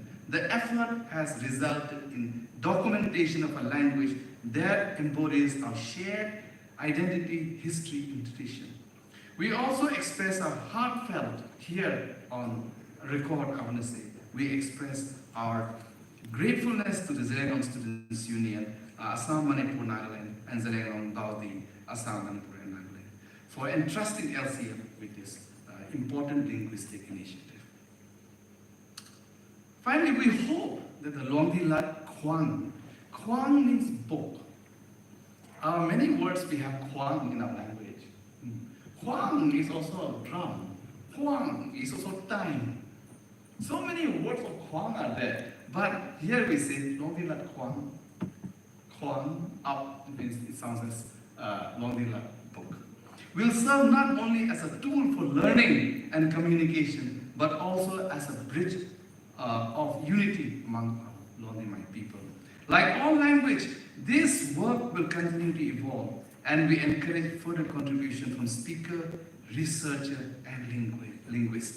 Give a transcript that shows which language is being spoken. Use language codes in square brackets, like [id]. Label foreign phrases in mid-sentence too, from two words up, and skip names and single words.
[en] The effort has resulted in documentation of a language that embodies our shared identity, history, and tradition. We also express our heartfelt here on record, I want to say. We express our gratefulness to the Shillong Students Union, Assam Manipur Nagaland, and Shillong Baudi, Assam Manipur and Nagaland, for entrusting LCF with this important linguistic initiative. Finally, we hope that the Luangdilat khuang means book. Many words we have khuang in our language. Khuang is also a drum. Khuang is also time. So many words of khuang are there. But here we say Luangdilat khuang. Khuang up means it sounds as Luangdilat book. Will serve not only as a tool for learning and communication, but also as a bridge of unity among Luangdilat people. Like all language, this work will continue to evolve, and we encourage further contribution from speaker, researcher, and linguist.